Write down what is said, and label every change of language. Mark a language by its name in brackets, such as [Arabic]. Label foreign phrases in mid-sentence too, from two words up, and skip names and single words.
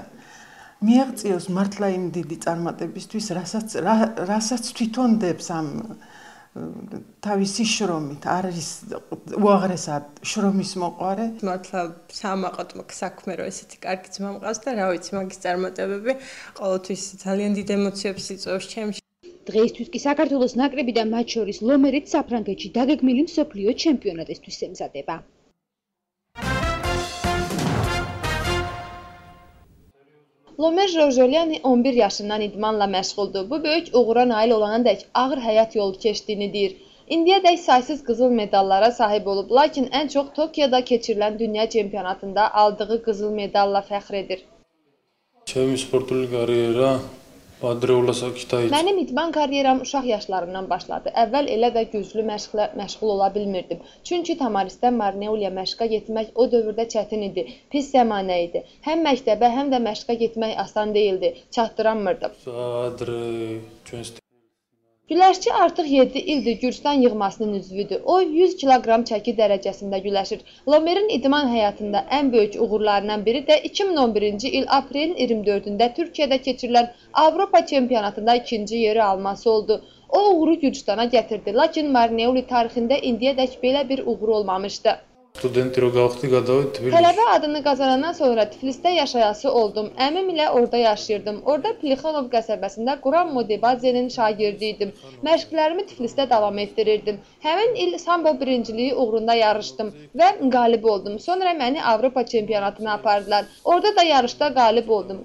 [Georgian] მიაღწიოს მართლა იმ დიდი წარმატებისთვის, რასაც თვითონ დებს ამ თავისი შრომით, არის უაღრესად შრომის მოყვარე. მართლა სამაყოთ საქმე რომ ესეთი კარგი ძმა მყავს და რა ვიცი, მაგის წარმატებები ყოველთვის ძალიან დიდ ემოციებს იწვევს ჩემში. დღეისთვის კი საქართველოს ნაკრები და მათ შორის ლომერიც საფრანგეთში დაგეგმილი მსოფლიო ჩემპიონატისთვის ემზადება. [Azerbaijani] لومر ژورژولیان 11 yaşından idmanla məşğuldur. Bu böyük uğura nail olanadək ağır həyat yolu keçdiyinidir. İndiyədək saysız qızıl medallara sahib olub, lakin ən çox Tokyoda keçirilən dünya çempionatında aldığı qızıl medalla fəxr edir. [Georgian] Ჩემი სპორტული კარიერა ადრეულ ასაკში დაიწყო. [Azerbaijani] Mənim idman karyeram uşaq yaşlarımdan başladı. Əvvəl elə də güclü məşqlə məşğul ola bilmirdim. Çünki Tamarisdən Marneuliyə məşqə getmək o dövrdə çətin idi, pis zəmanə idi. Həm məktəbə, həm də məşqə getmək asan deyildi, çatdıranmırdım. Güləşçi artıq 7 ildir Gürcüstan yığmasının üzvüdür. O 100 kiloqram çəki dərəcəsində güləşir. Lomerin idman həyatında ən böyük uğurlarından biri də 2011-ci il aprelin 24-də Türkiyədə keçirilən Avropa çempionatında ikinci yeri alması oldu. O uğuru Gürcüstana gətirdi, lakin Marneuli tarixində indiyədək belə bir uğur olmamışdı. [Georgian] Studenti რო გავხდი, გადავედი თბილისში. [Azerbaijani] Tələbə adını qazanandan sonra Tiflisdə yaşayası oldum. Əmim ilə orada yaşayırdım. Orada Plixanov qəsəbəsində Quram Modebadzenin şagirdi idim. Məşqlərimi Tiflisdə davam etdirirdim. Həmin il sambo birinciliyi uğrunda yarışdım və qalib oldum. Sonra məni Avropa çempionatına apardılar. Orada da yarışda qalib oldum.